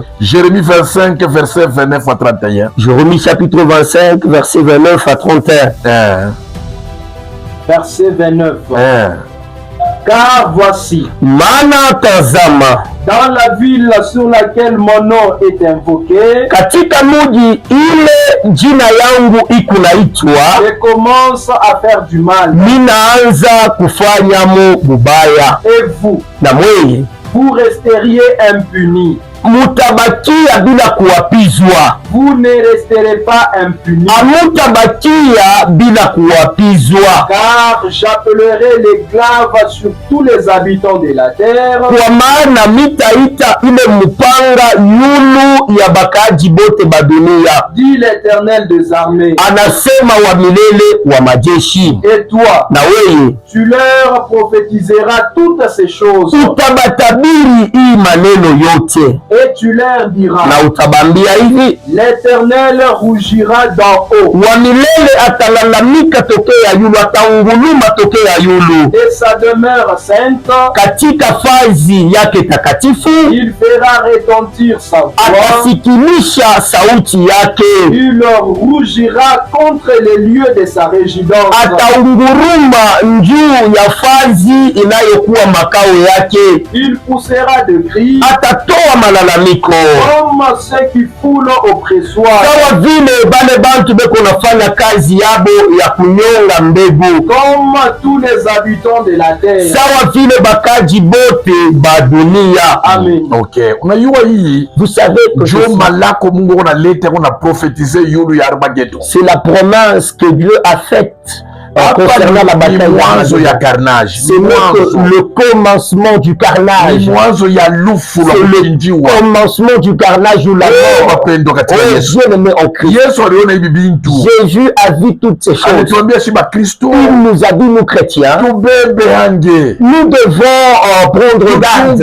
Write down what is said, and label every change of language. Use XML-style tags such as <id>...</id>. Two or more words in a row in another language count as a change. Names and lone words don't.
<fr>Jérémie 25, verset 29 à 31. Jérémie chapitre 25, verset 29 à 31. Verset 29. Car voici,</fr> <sw>Mana tazama,</sw> <fr>dans la ville sur laquelle mon nom est invoqué,</fr> <sw>katika muji ile jina yangu ikunaitwa,</sw> <fr>je commence à faire du mal.</fr> <sw>Ninaanza kufanya mubaya.</sw> <fr>Et vous,</fr> <sw>na mweye,</sw> <fr>vous resteriez impunis.</fr> <sw>Mutabakia bila kuapizwa.</sw> <fr>Vous ne resterez pas impunis.</fr> <sw>Amutabakia bila kuapizwa.</sw> <fr>Car j'appellerai les glaves sur tous les habitants de la terre.</fr> <sw>Kwa maana mitaita ile mupanga yulu ya bakaji bote ba dunia.</sw> <fr>Dit l'Éternel des armées.</fr> <sw>Anasema wa milele wa majeshi.</sw> <fr>Et toi,</fr> <sw>na weye,</sw> <fr>tu leur prophétiseras toutes ces choses.</fr> <sw>Utabatabiri hii maneno yote.</sw> <fr>Et tu leur diras,</fr> <sw>na utabambia hivi,</sw> <fr>l'Éternel rougira d'en haut.</fr> <sw>Wa milele atalalamika tokea yulu, ataunguluma tokea yulu.</sw> <fr>Et sa demeure sainte,</fr> <sw>katika fazi yake takatifu,</sw> <fr>il fera retentir sa voix.</fr> <sw>Atasikilisha sauti yake.</sw> <fr>Il rougira contre les lieux de sa résidence.</fr> <sw>Ataunguruma njuu ya fazi inayokuwa makao yake.</sw> <fr>Il poussera de cris.</fr> <sw>Atatoa malalamiko.</sw> <fr>Comme ceux qui foulent au pressoir.</fr> <sw>Sawa vile bale bantu beko nafanya kazi yabo ya kunyonga mbegu.</sw> <fr>Comme tous les habitants de la terre.</fr> <sw>Sawa vile bakaji bote ba dunia. Amen. Okay. Unajua hii,</sw> <fr>vous savez que</fr> <sw>Dieu malako Mungu analeta kuna prophétiser yulu ya Armageddon.</sw> <fr>C'est la promesse que Dieu a faite concernant la bataille</fr> <sw>ya carnage.</sw> <fr>C'est le commencement du carnage. C'est le commencement du carnage ou la mort. Dieu aimé en Christ. Jésus a vu toutes ces choses. Il nous a dit, nous chrétiens, nous devons prendre garde.</fr>